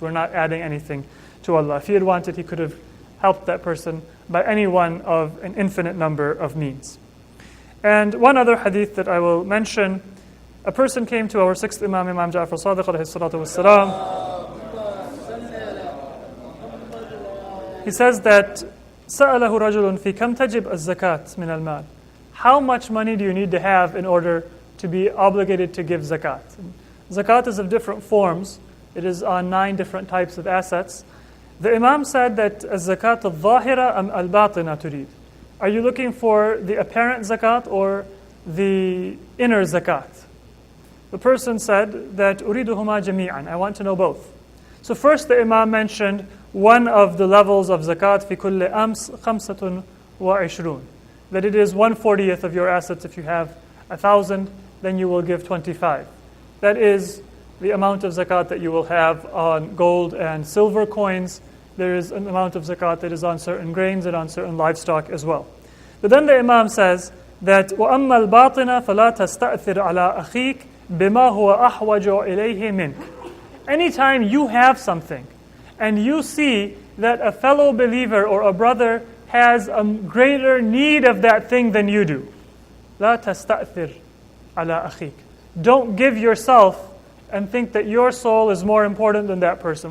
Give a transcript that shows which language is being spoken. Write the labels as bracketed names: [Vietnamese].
[English] We're not adding anything to Allah. If He had wanted, He could have helped that person by any one of an infinite number of means. And one other hadith that I will mention, a person came to our sixth Imam, Imam Ja'far Sadiq alayhi salatu wassalam. He says that [Arabic] سأله رجل في كم تجب الزكاة من المال. [English] How much money do you need to have in order to be obligated to give zakat? Zakat is of different forms. It is on 9 different types of assets. The Imam said that [Arabic] الزكاة الظاهرة أم الباطنة تريد. [English] Are you looking for the apparent zakat or the inner zakat? The person said that [Arabic] أريدهما جميعا. [English] I want to know both. So first the Imam mentioned one of the levels of zakat [Arabic] في كل أمس [English] 25. That it is 1/40 of your assets. If you have 1,000, then you will give 25. That is the amount of zakat that you will have on gold and silver coins. There is an amount of zakat that is on certain grains and on certain livestock as well. But then the Imam says that [Arabic] وَأَمَّا الْبَاطِنَ فَلَا تَسْتَأْثِرْ عَلَىٰ أَخِيكَ بِمَا هُوَ أَحْوَجُ إِلَيْهِ مِنْكَ. [English] Anytime you have something and you see that a fellow believer or a brother has a greater need of that thing than you do, [Arabic] لا تستأثر على أخيك. [English] Don't give yourself and think that your soul is more important than that person.